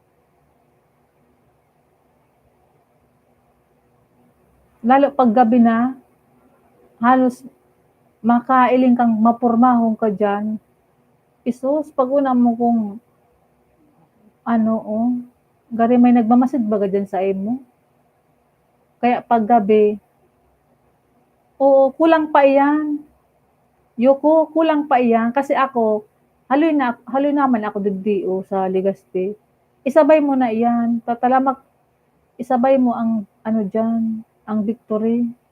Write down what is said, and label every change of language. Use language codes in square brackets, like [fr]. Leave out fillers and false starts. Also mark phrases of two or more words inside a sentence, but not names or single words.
[bik] Lalo 'pag gabi na, halos makailing kang mapurmahon ka diyan. Isus, pag-una mo kung ano, gari may nagmamasid baga diyan sa imo. Kaya paggabi, oo, kulang pa iyan. Yoko, kulang pa iyan kasi ako, haloy naman ako digdio sa Legazpi. Isabay mo na iyan, tatalamak, isabay mo ang ano diyan, ang victory.